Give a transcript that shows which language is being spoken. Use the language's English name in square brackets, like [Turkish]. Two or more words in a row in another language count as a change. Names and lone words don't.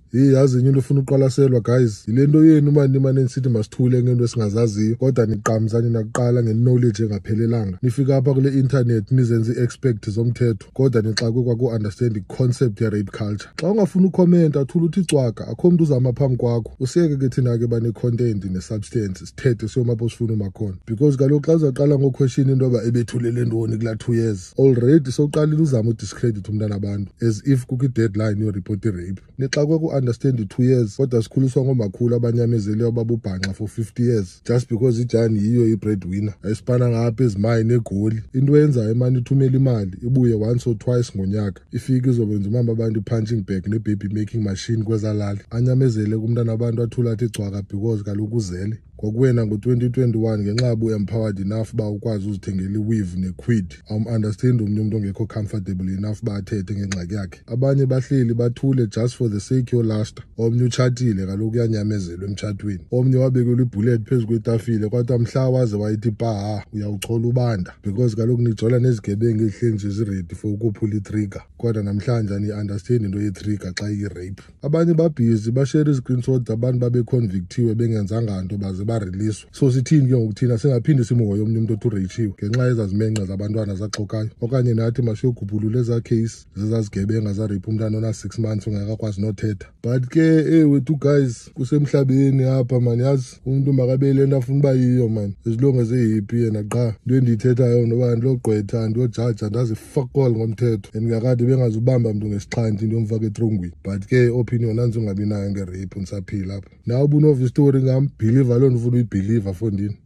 [Xhosa] yazi into ufuna uqwalaselwa guys, ilento yenu mani nisithi masithule ngento esingazaziyo kodwa niqamzani nakuqala nge-knowledge engaphelelanga. Nifika apha kule internet nizenze i-expect zomthetho kodwa nixakwe kwaku-understand i-concept ye- [English] rape culture. [Xhosa] Xa ungafuna ukhomenta athula uthi cwaka, akho mntu uzama phambi kwakho. Usiyeke ke thina ke bane-content ne-substance sithethe siyomapho sifuna umakhona, because kaloku xa uzaqala ngokweshini into yoba ebethulele ntoni kulaa [English] 2 years already [Xhosa] soqalile uzama udiscredit umntana abantu [English] as if [Xhosa] kukho i-deadline yoreport i-rape. Nixakwe ku-understand i-2 years kodwa sikhuliswa ngomakhulu abanyamezeleyo babubhanxa [English] for 50 years just because [Xhosa] ijani yiyo i-breadwinner. Ayisipana ngapha ezimayini egoli, into eyenzayo emane ithumela imali ibuye [English] once or twice [Xhosa] ngonyaka, ifike izobenza umama abantu i- [English] punching bag [Xhosa] ne- [English] baby making machine [Xhosa] kwezalali, anyamezele kumntana abantu athula athi cwaka because kaloku uzele. Kwakuwena ngo-2021 ngenxa yabe [English] empowered enough [Xhosa] uba ukwazi uzithengela i-weave ne-quid. Understand omnye umuntu ongekho [English] comfortable enough [Xhosa] uba athethe ngengxaki yakhe. Abanye bahleli bathule [English] just for the sake [Xhosa] yolasta. Omnye utshatile kaloku uyanyamezelwa emtshatweni. Omnye wabekelwa ibullet phezu kwetafile kodwa mhla waze wayithi paha uyawuchola ubanda because kaloku nijola nezigebengu ezihleli nje ziredi for ukuphula itrigger kodwa namhlanje ani-understand into ye-trigger xa iyi-rape. Abanye babhizi bashare i-screenshot abantu babeconvictiwe bengenzanga nto baze bariliswa. So sithini ke ngokuthina singaphinde simhoye omnye umuntu othi urayichiwe ngenxa yezazimenxa zabantwana zaxokayo, okanye nathi masiyogubhulula eza case zezazigebenga zaripha umntana ona-6 months ungakakwazi nothetha. But ke wethu guys kusemhlabeni apha mani, yazi umuntu makabe le nto afuna uba yiyo mani, [English] as long as [Xhosa] eyipi yena qha. Into endiyithethayo noba ndilogqwetha andiyojaja andazi [English] fuck all [Xhosa] ngomthetho and ngakade bengazubamba mntu ngesixhanti into yomfaka etrongweni. But ke opinion nanzi ungabi nayo ngerape ndisaphila apha. Nawe ubunova istory ngam, bhiliva loo nto ufuna uyibhiliva fondini.